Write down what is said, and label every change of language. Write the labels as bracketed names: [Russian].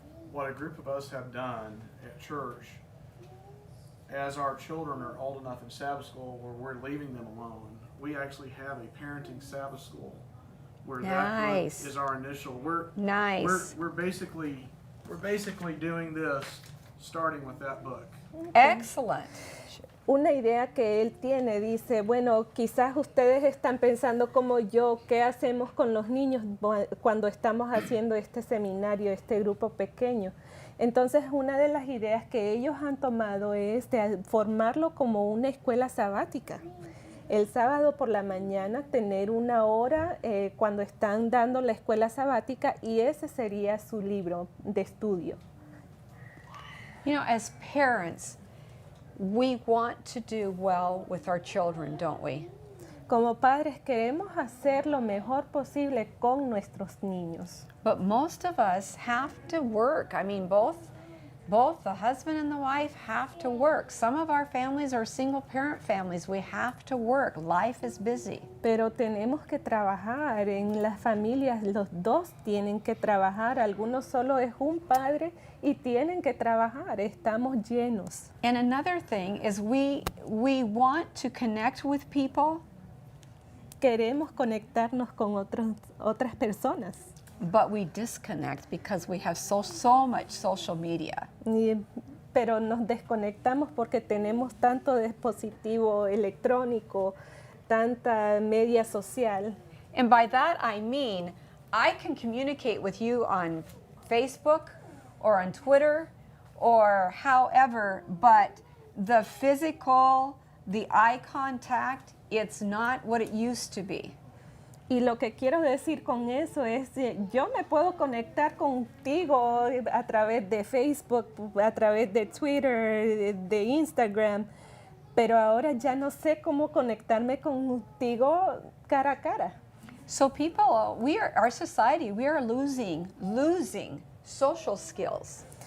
[English] What a group of us have done at church, as our children are old enough in Sabbath school where we're leaving them alone, we actually have a parenting Sabbath school where that group is our initial. We're basically doing this starting with that book. Excellent. [Spanish] Una idea que él tiene, dice, bueno, quizás ustedes están pensando como yo, ¿qué hacemos con los niños cuando estamos haciendo este seminario, este grupo pequeño? Entonces, una de las ideas que ellos han tomado es de formarlo como una escuela sabática. El sábado por la mañana tener una hora cuando están dando la escuela sabática y ese sería su libro de estudio. [English] You know, as parents, we want to do well with our children, don't we? [Spanish] Como padres queremos hacer lo mejor posible con nuestros niños. [English] But most of us have to work. I mean, both the husband and the wife have to work. Some of our families are single parent families. We have to work. Life is busy. [Spanish] Pero tenemos que trabajar en las familias, los dos tienen que trabajar. Algunos solo es un padre y tienen que trabajar. Estamos llenos. [English] And another thing is we want to connect with people. [Spanish] Queremos conectarnos con otras personas. [English] But we disconnect because we have so much social media. [Spanish] Pero nos desconectamos porque tenemos tanto dispositivo electrónico, tanta media social. [English] And by that I mean, I can communicate with you on Facebook or on Twitter or however, but the physical, the eye contact, it's not what it used to be. [Spanish] Y lo que quiero decir con eso es, yo me puedo conectar contigo a través de Facebook, a través de Twitter, de Instagram, pero ahora ya no sé cómo conectarme contigo cara a cara. [English] So people, our society, we are losing social skills.